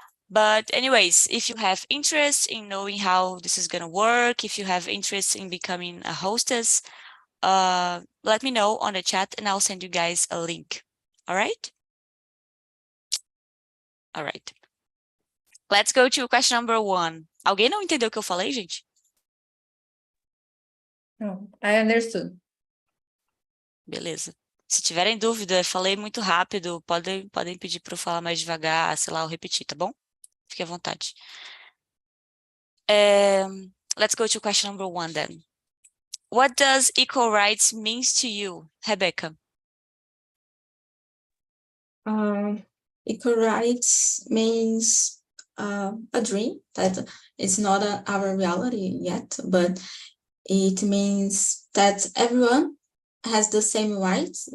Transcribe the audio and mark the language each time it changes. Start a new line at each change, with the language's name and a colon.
English: But anyways, if you have interest in knowing how this is going to work, if you have interest in becoming a hostess, let me know on the chat and I'll send you guys a link. All right? All right. Let's go to question number 1.
Portuguese: Alguém não entendeu o que eu falei, gente?
English: No, I understood.
Portuguese: Beleza. Se tiverem dúvida, falei muito rápido, podem pedir para eu falar mais devagar, sei lá, ou repetir, tá bom? Fique à vontade.
English: Let's go to question number 1 then. What does equal rights means to you, Rebecca? Equal rights means a dream that is not our reality yet, but it means that everyone has the same rights.